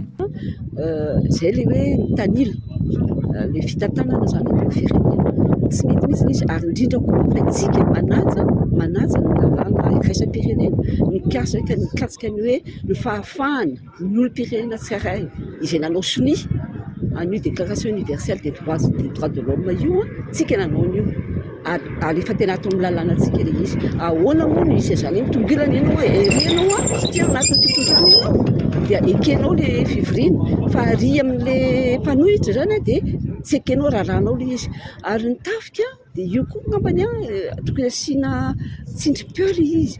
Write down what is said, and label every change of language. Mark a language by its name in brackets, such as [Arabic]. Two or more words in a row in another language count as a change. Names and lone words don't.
[Malagasy] Zay le hoe tanila le fitantanana zany amin'ny firenena tsy mety mihitsy izy ary indrindra koa fa itsika manaja ny lalàna iraisam-pirenena nikatsika ny hoe ny fahafahana ny olom-pirenena tsirairay izay nanao sonia an'io déclaration universelle des droits de l'homme io tsika nanao an'io ary efa tena atao amin'ny lalàna tsika le izy ahoana moa no isy zany mitongilana ianao ianao ty anatin'ny fitondrana ianao dia ekenao le fivoriana fa ary amin'le mpanohitra zany dia tsy ekenao raharanao le izy ary ny tafika dia io koa ngambany tokony asiana tsindrim-peo le izy